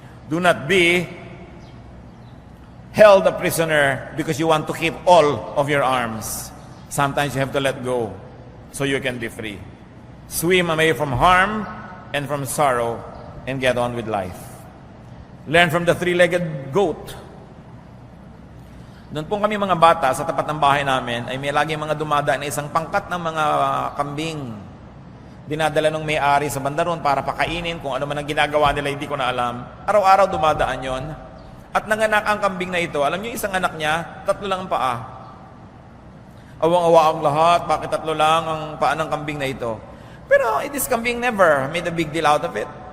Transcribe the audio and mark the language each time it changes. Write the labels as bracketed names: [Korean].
[English] Do not be held a prisoner because you want to keep all of your arms. Sometimes you have to let go so you can be free. Swim away from harm and from sorrow and get on with life. Learn from the three-legged goat. [Filipino] Noon pong kami mga bata, sa tapat ng bahay namin, ay may lagi mga dumadaan na isang pangkat ng mga kambing. Dinadala ng may-ari sa bandaron para pakainin, kung ano man ang ginagawa nila, hindi ko na alam. Araw-araw dumadaan yon. At nanganak ang kambing na ito. Alam niyo, isang anak niya, 3 lang ang paa. Awang-awa ang lahat, bakit 3 lang ang paa ng kambing na ito? Pero [English] this kambing never made a big deal out of it.